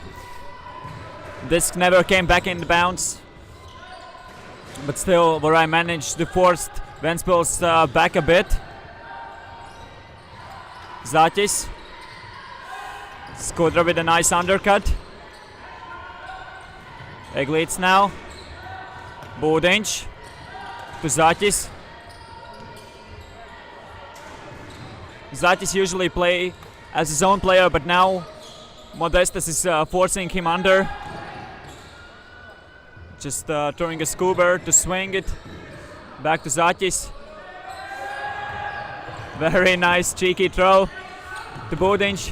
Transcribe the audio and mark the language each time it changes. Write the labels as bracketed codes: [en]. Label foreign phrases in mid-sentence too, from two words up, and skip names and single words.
[en] Disc never came back in the bounce, but still Vorai managed to force Ventspils back a bit. Zatis Skudra with a nice undercut. Eglīts now. Būdiņš. To Zaķis. Zaķis usually play as his own player, but now Modestas is forcing him under. Just throwing a scuba to swing it. Back to Zaķis. Very nice cheeky throw to Būdiņš.